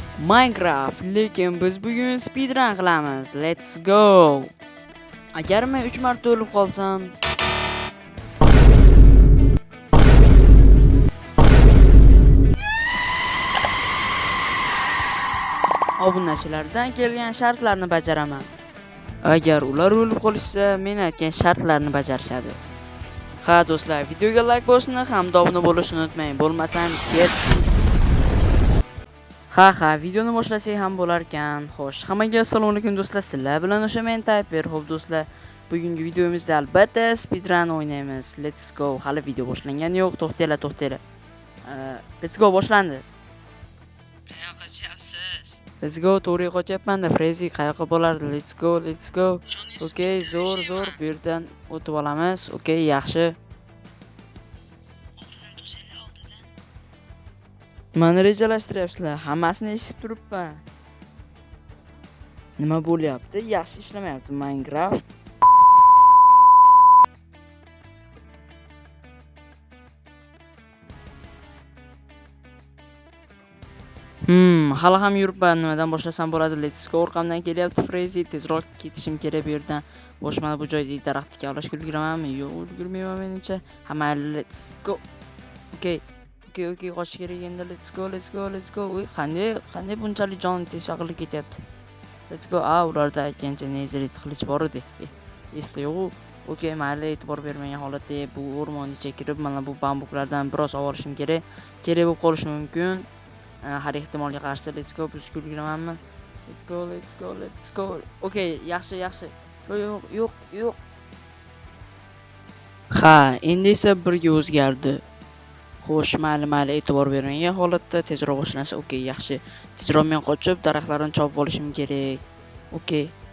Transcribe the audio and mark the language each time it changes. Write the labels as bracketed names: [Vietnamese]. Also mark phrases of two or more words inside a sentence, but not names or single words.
[Uzbek] Minecraft, lekin biz bugun speedrun qilamiz. [English] Let's go. [Uzbek] Agar men 3 marta o'lib qolsam, obunachilardan kelgan shartlarni bajaraman. Agar ular o'lib qolishsa, men aytgan shartlarni bajarishadi. Ha do'stlar, videoga like bosishni hamda obuna bo'lishni unutmang. Bo'lmasam ket. Ha, videoni boshlasak ham bo'lar ekan. Xo'sh, hammaga assalomu alaykum do'stlar. Sizlar bilan o'sha men Typer. Xo'p do'stlar, bugungi videomizda albatta speedrun o'ynaymiz. [English] Let's go. [Uzbek] Hali video boshlangani yo'q. To'xtanglar. [English] Let's go [Uzbek] boshlandi. Qayoqqa qochyapsiz? [English] Let's go. [Uzbek] To'g'ri qochyapman-da. Frezi qayoqqa bo'lardi? [English] Let's go. [Uzbek] Okay, zo'r. Bu yerdan o'tib olamiz. Okay, yaxshi. Nimani rejalashtiryapsizlar? Hammasini eshitib turibman. Nima bo'lyapti? Yaxshi ishlamayapti Minecraft. Hali ham yuribman. Nimadan boshlasam bo'ladi? [English] Let's go. [Uzbek] Orqamdan kelyapti Frezi. Tezroq ketishim kerak bu yerdan. Boshmana bu joyda daraxtga olishga ulguramanmi? Yo'q, ulgurmayman menimcha. [English] Hamma let's go. [Uzbek] Okay, qochish kerak endi. [English] Let's go. [Uzbek] Voy, qanday bunchalik jonim tez shaqilib ketyapti. [English] Let's go. [Uzbek] Ularda aytgancha nezrit qilich bor edi. Esda yo'q. Okay, mayli, e'tibor bermagan holatda bu o'rmon ichiga kirib, mana bu bambuklardan biroz olishim kerak. Kerak bo'lib qolishi mumkin. Har ehtimolga qarshi [English] let's go. [Uzbek] Biz kulgiramanmi? [English] Let's go. [Uzbek] Okay, yaxshi. Yo'q. Ha, endi esa birga o'zgardi. Xo'sh, mayli, e'tibor bermagan holatda tezroq boshlansa, okay, yaxshi. Tezroq men qochib daraxtlarni chopib olishim kerak. Okay.